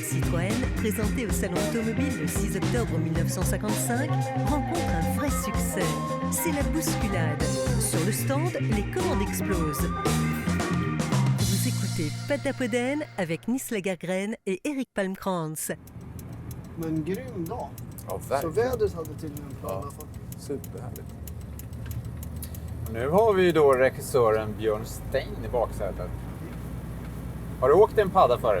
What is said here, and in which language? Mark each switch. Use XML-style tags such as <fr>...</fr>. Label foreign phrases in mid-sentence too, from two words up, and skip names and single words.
<fr>Citroën, présenté au Salon Automobile le 6 octobre 1955, rencontre un vrai succès. C'est la bousculade. Sur le stand, les commandes explosent. Vous écoutez Patapoden avec Nils Lagergren et Erik Palmkrantz.</fr> <sv>Men grym dag. Ja, Så verkligen. vädret hade tydligen planer för. Superhärligt. Nu har vi då regissören Björn Stein i baksätet. Har du åkt en padda förut?</sv>